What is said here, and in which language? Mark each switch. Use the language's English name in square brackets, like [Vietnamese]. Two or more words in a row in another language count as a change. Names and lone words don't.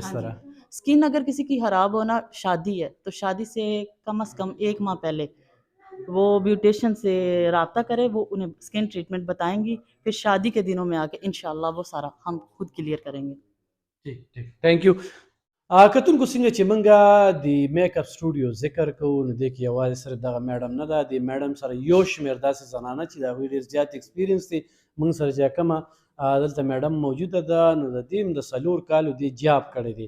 [Urdu] ہاں طرح. جی. سکن اگر کسی کی خراب ہو نا، شادی ہے تو شادی سے کم سے کم 1 ماہ پہلے وہ بیوٹیشن سے رابطہ کرے، وہ انہیں [English] skin treatment [Urdu] بتائیں گی، پھر شادی کے دنوں میں آ کے انشاءاللہ وہ سارا ہم خود کلیئر کریں گے. ٹھیک ٹھیک, [English] thank you. [Pashto] کتونکو څنګه چې موږ د [English] make up studio [Pashto] ذکر کوو نو دې کې یوازې صرف دغه میډم نه ده، د میډم سره یو شمېر داسې زنانه چې د هغوی ډېر زیات ایکسپیرینس دی موږ سره چې کومه دلته میډم موجوده ده نو د دې هم د 4 کالو دې جاب کړی دی.